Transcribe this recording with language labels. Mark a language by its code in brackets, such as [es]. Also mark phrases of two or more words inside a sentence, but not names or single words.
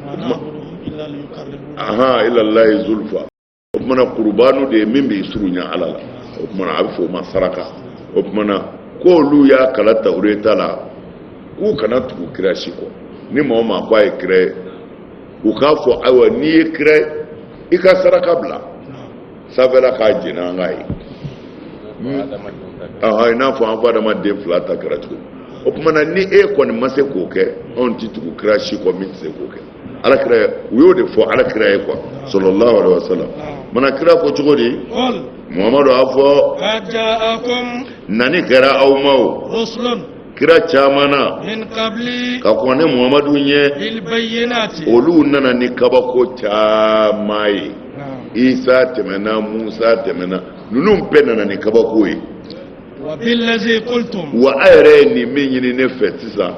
[ar] إلى الله زلفى [bm] o tuma na kurubanu de ye min b'i surunya ala la o tuma na a bɛ fɔ o ma saraka o tuma na k'olu y'a kala tawureta la k'u kana tugu kira si kɔ ni maa o maa ko a ye kira ye u k'a fɔ ayiwa n'i ye kira i ka saraka bila sanfɛla k'a jɛnɛ an k'a ye i n'a fɔ an fa adamaden fila ta kɛra cogo o tuma na ni e kɔni ma se k'o kɛ anw ti tugu kira si kɔ min tɛ se k'o kɛ alakira u y'o de fɔ alakira ye quoi [ar] صلى الله عليه وسلم [bm] mana kira ko cogo di Muhammadu a fɔ nani kɛra aw ma o kira caman na ka kɔn ni Muhammadu ɲɛ olu nana ni kabako caman ye Isa tɛmɛna Musa tɛmɛna ninnu bɛɛ nana ni kabako ye wa a yɛrɛ ye nin min ɲini ne fɛ sisan